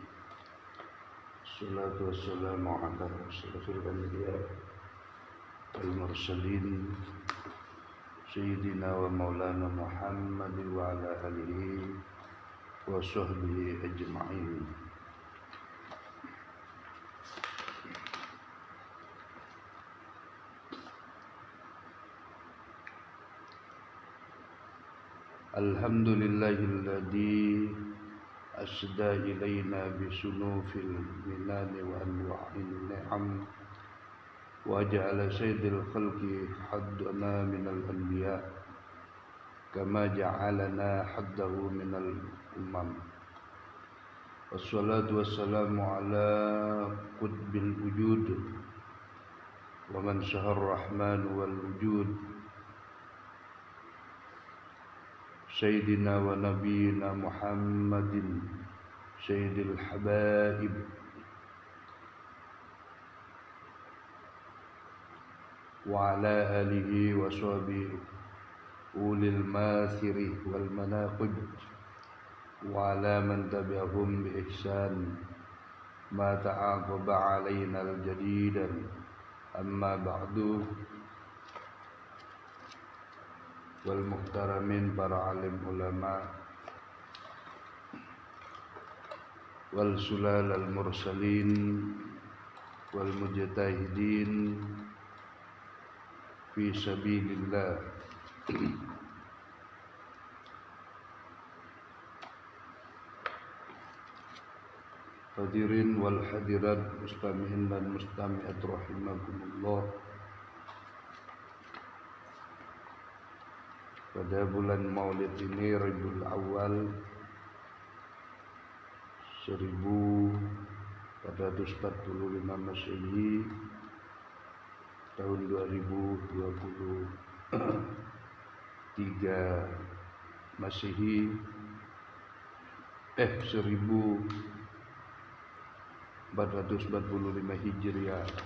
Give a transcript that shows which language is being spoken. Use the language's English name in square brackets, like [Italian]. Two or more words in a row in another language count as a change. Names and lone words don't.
[Arabic] الصلاة والسلام على أشرف الأنبياء والمرسلين سيدنا ومولانا محمد وعلى آله وصحبه أجمعين. الحمد لله الذي أسدى إلينا بصنوف المنن وأنواع النعم وجعل سيد الخلق هادينا من الأنبياء كما جعلنا هداه من الأمم. والصلاة والسلام على قطب الوجود ومن شهد الرحمن والوجود سيدنا ونبينا محمد سيد الحبائب وعلى آله وصحبه أولي المآثر والمناقب وعلى من تبعهم بإحسان ما تعاقب علينا الجديدان أما بعد. والمحترمين [Indonesian] para alim ulama [Arabic] والسلالة المرسلين والمجتهدين في سبيل الله. الحاضرين والحاضرات المستمعين dan والمستمعات رحمكم الله. [Indonesian] Pada bulan Maulid ini, Rabiul Awal 1445 Masehi, tahun 2023 Masehi, 1445 Hijriah.